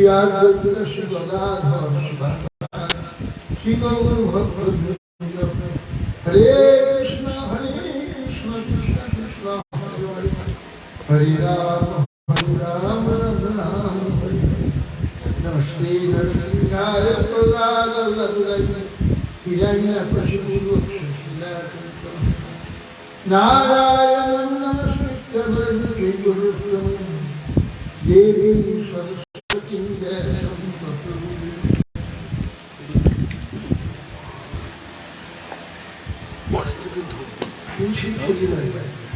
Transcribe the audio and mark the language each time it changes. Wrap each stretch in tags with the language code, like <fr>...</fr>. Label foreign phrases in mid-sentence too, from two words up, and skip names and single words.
<sa>अद्वैत श्री गदाधर श्री गौर भक्तवृंद हरे कृष्ण कृष्ण कृष्ण हरे राम राम राम नमस्ते नरसिंहाय प्रहलादाय हिरण्यकशिपु नारायणं नमस्कृत्य गुरुं देवी सरस्वती</sa> <bn>শরীর হয়ে যায়।</bn>